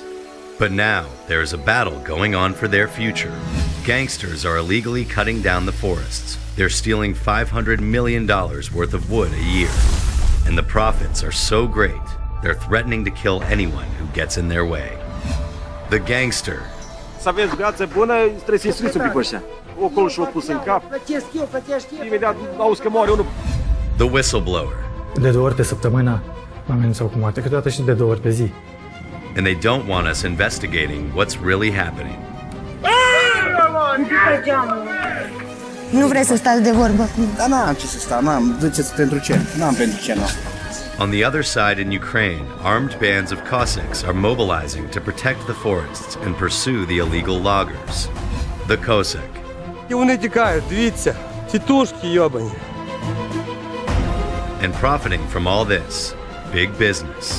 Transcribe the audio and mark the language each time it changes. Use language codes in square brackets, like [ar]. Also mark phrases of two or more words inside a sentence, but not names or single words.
[en] But now there is a battle going on for their future. Gangsters are illegally cutting down the forests. They're stealing $500 million worth of wood a year. And the profits are so great, they're threatening to kill anyone who gets in their way. The gangster. [ro] Să aveți viață bună, trebuie să-i striți un pic pe ăștia. Ocol și-o pus în cap. Imediat auzi că moare unul. [en] The whistleblower. [ro] De 2 ori pe săptămână mă amenințau cu moarte, câteodată și de 2 ori pe zi. [en] And they don't want us investigating what's really happening. [ro] Nu vrei să stați de vorbă cu... Da, n-am ce să stau, n-am. Duceți pentru ce? N-am pentru ce, nu. [en] On the other side in Ukraine, armed bands of Cossacks are mobilizing to protect the forests and pursue the illegal loggers. The Cossack. And profiting from all this, big business.